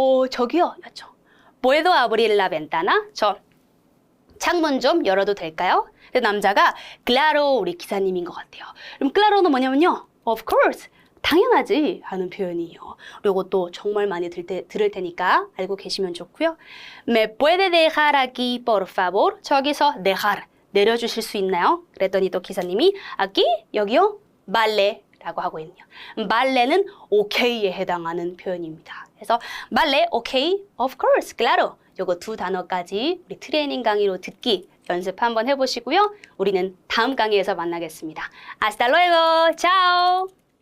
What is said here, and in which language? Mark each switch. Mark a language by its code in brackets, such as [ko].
[ko] 저기요. 였죠. [es] Puedo abrir la ventana? [ko] 저 창문 좀 열어도 될까요? 근데 남자가 claro, 우리 기사님인 것 같아요. 그럼 claro는 뭐냐면요. [en] Of course. [ko] 당연하지 하는 표현이에요. 그리고 또 정말 많이 들을 테니까 알고 계시면 좋고요. [es] Me puede dejar aquí, por favor? [ko] 저기서 dejar, 내려주실 수 있나요? 그랬더니 또 기사님이 aquí, 여기요? vale. 라고 하고 있네요. 발레는 오케이에 해당하는 표현입니다. 그래서 발레, 오케이, [en] of course, [ko] claro. 요거 두 단어까지 우리 트레이닝 강의로 듣기 연습 한번 해보시고요. 우리는 다음 강의에서 만나겠습니다. [es] Hasta luego. Chao.